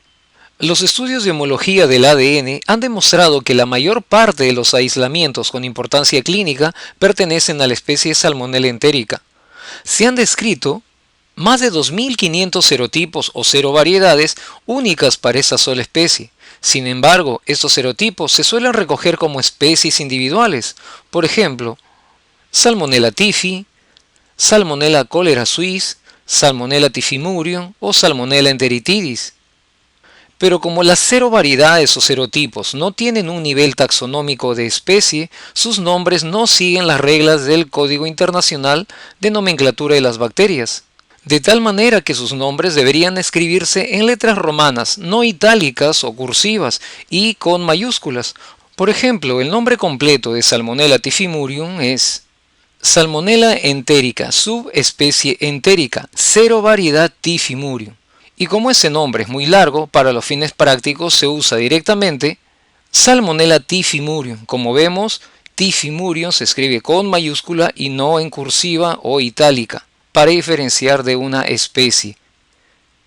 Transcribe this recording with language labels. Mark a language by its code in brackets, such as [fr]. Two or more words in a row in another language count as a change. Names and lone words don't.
[es] Los estudios de homología del ADN han demostrado que la mayor parte de los aislamientos con importancia clínica pertenecen a la especie Salmonella enterica. Se han descrito más de 2.500 serotipos o serovariedades únicas para esta sola especie. Sin embargo, estos serotipos se suelen recoger como especies individuales. Por ejemplo, Salmonella typhi, Salmonella cholerae suis, Salmonella typhimurium o Salmonella enteritidis. Pero como las serovariedades o serotipos no tienen un nivel taxonómico de especie, sus nombres no siguen las reglas del Código Internacional de Nomenclatura de las Bacterias, de tal manera que sus nombres deberían escribirse en letras romanas, no itálicas o cursivas, y con mayúsculas. Por ejemplo, el nombre completo de Salmonella typhimurium es Salmonella enterica, subespecie entérica, serovariedad typhimurium. Y como ese nombre es muy largo, para los fines prácticos se usa directamente Salmonella typhimurium. Como vemos, typhimurium se escribe con mayúscula y no en cursiva o itálica, para diferenciar de una especie.